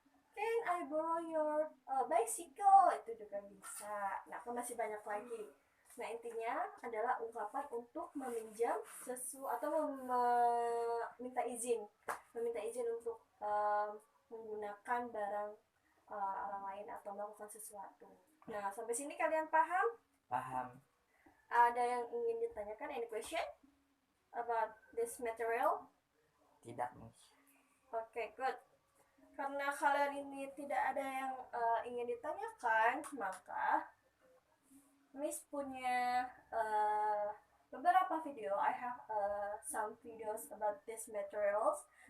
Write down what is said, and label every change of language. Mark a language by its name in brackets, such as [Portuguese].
[English] Can I borrow your bicycle? [Indonesian] Itu juga bisa. Nah, kan masih banyak lagi. Nah, intinya adalah ungkapan untuk meminjam sesuatu atau meminta izin untuk menggunakan barang orang lain atau melakukan sesuatu. Nah, sampai sini kalian paham? Paham. Ada yang ingin ditanyakan? [English] Any question about this material? [Indonesian] Tidak, Miss. Oke, good. Karena kalian ini tidak ada yang ingin ditanyakan, maka Miss punya beberapa video. [English] I have some videos about these materials.